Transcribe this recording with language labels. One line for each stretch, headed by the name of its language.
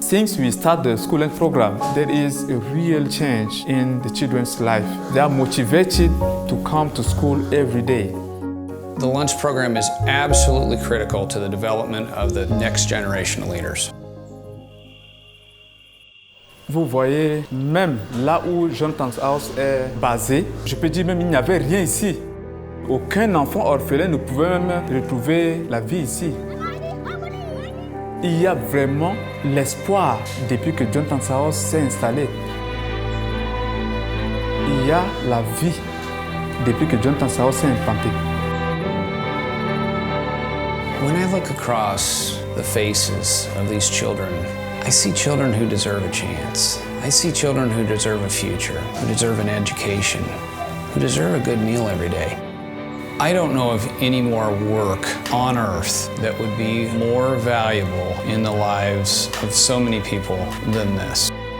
English: Since we start the school lunch program, there is a real change in the children's life. They are motivated to come to school every day. The lunch program is absolutely critical to the development of the next generation of leaders.
French: Vous voyez, même là où Jonathan's House est basé, je peux dire même il n'y avait rien ici. Aucun enfant orphelin ne pouvait même retrouver la vie ici. Il y a vraiment l'espoir depuis que Jonathan's House s'est installé. Il y a la vie depuis que Jonathan's House s'est implanté.
English: When I look across the faces of these children, I see children who deserve a chance. I see children who deserve a future, who deserve an education, who deserve a good meal every day. I don't know of any more work on earth that would be more valuable in the lives of so many people than this.